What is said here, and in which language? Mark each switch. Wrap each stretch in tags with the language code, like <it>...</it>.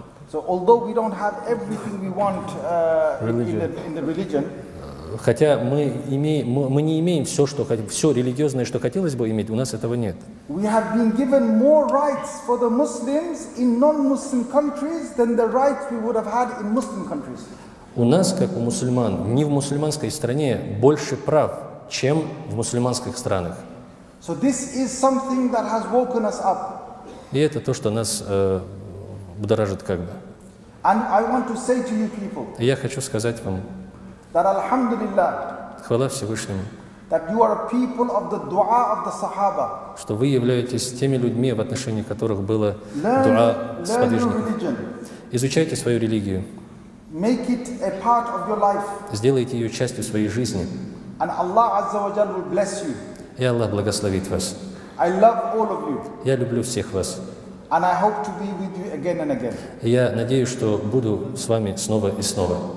<en>So although we don't have everything we want in the religion.</en> <ru>Хотя мы не имеем все религиозное, что хотелось бы иметь, у нас этого нет.</ru> <en>We have been given more rights for the Muslims in non-Muslim countries than the rights we would have had in Muslim countries.</en> <ru>У нас, как у мусульман, не в мусульманской стране больше прав, чем в мусульманских странах.</ru> <en>So this is something that has woken us up.</en> <ru>И это то, что нас будоражит как бы.</ru> <en>And I want to say to you people.</en> <ru>И я хочу сказать вам,</ru> <ar>that alhamdulillah,</ar> <ru>хвала Всевышнему,</ru> <en>that you are a people of the dua of the Sahaba.</en> <ru>Что вы являетесь теми людьми, в отношении которых было дуа сподвижников. Изучайте свою религию.</ru> <en>Make it a part of your life.</en> <ru>Сделайте ее частью своей жизни.</ru> <en>And Allah Azza wa Jalla will bless you.</en> <ru>И Аллах благословит вас.</ru> <en>I love all of you.</en> <ru>Я люблю всех вас.</ru> <en>And I hope to be with you again and again.</en> <ru>И я надеюсь, что буду с вами снова и снова.</ru>